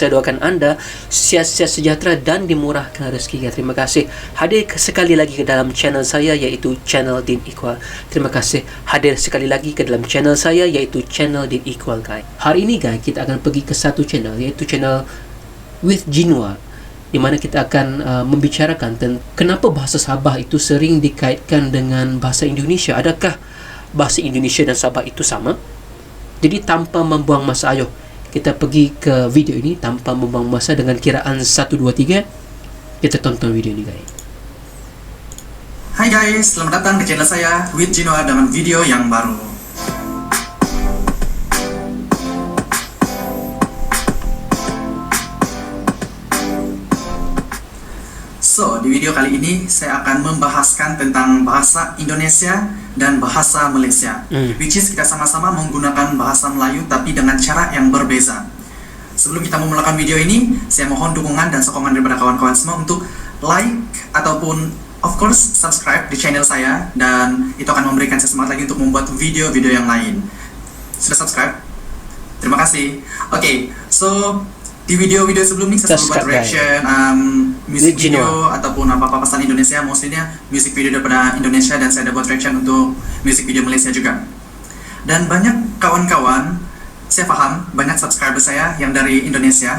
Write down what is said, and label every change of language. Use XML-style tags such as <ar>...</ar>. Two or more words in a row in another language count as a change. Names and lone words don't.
<ms>Saya doakan anda sihat-sihat sejahtera dan dimurahkan rezeki guys. Terima kasih hadir sekali lagi ke dalam channel saya iaitu channel Din Equal. Terima kasih hadir sekali lagi ke dalam channel saya iaitu channel Din Equal guys. Hari ini guys kita akan pergi ke satu channel iaitu channel With Jinwa, di mana kita akan membicarakan tentang kenapa bahasa Sabah itu sering dikaitkan dengan bahasa Indonesia. Adakah bahasa Indonesia dan Sabah itu sama? Jadi tanpa membuang masa, ayo kita pergi ke video ini tanpa membuang masa. Dengan kiraan 1, 2, 3 kita tonton video ini guys. Hai guys, selamat datang ke channel saya With Jinwa dengan video yang baru. So, di video kali ini saya akan membahaskan tentang bahasa Indonesia dan bahasa Malaysia,</ms> <en>which is</en> <ms>kita sama-sama menggunakan bahasa Melayu tapi dengan cara yang berbeza. Sebelum kita memulakan video ini, saya mohon dukungan dan sokongan daripada kawan-kawan semua untuk like ataupun</ms> <en>of course</en> <ms>subscribe di channel saya, dan itu akan memberikan saya semangat lagi untuk membuat video-video yang lain. Sudah subscribe? Terima kasih. Oke, so di video-video sebelum ini saya selalu buat</ms> <en>reaction music video</en> <ms>ataupun apa-apa pasal Indonesia, mostly-nya</ms> <en>music video</en> <ms>daripada Indonesia, dan saya ada buat reaction untuk</ms> <en>music video</en> <ms>Malaysia juga. Dan banyak kawan-kawan, saya paham banyak subscriber saya yang dari Indonesia.</ms>